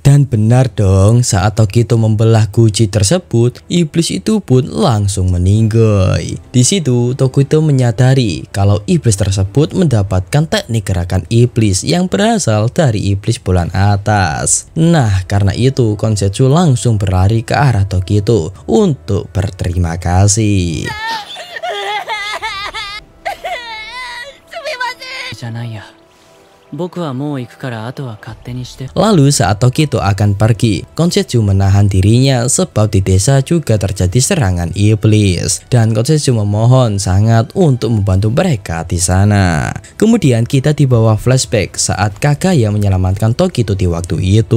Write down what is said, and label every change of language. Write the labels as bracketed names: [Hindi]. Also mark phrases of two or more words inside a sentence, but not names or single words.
[Indonesian] Dan benar dong, saat Tokito membelah guji tersebut, iblis itu pun langsung meninggal. Di situ Tokito menyadari kalau iblis tersebut mendapatkan teknik gerakan iblis yang berasal dari iblis bulan atas. Nah, karena itu Konsetsu langsung berlari ke arah Tokito untuk berterima kasih. [Japanese] じゃないや。僕はもう行くからあとは勝手にして。 [Indonesian] Lalu saat Tokito akan pergi, Konsetsu menahan dirinya sebab di desa juga terjadi serangan iblis. Dan Konsetsu memohon sangat untuk membantu mereka di sana. Kemudian kita dibawa flashback saat Kagaya menyelamatkan Tokito di waktu itu.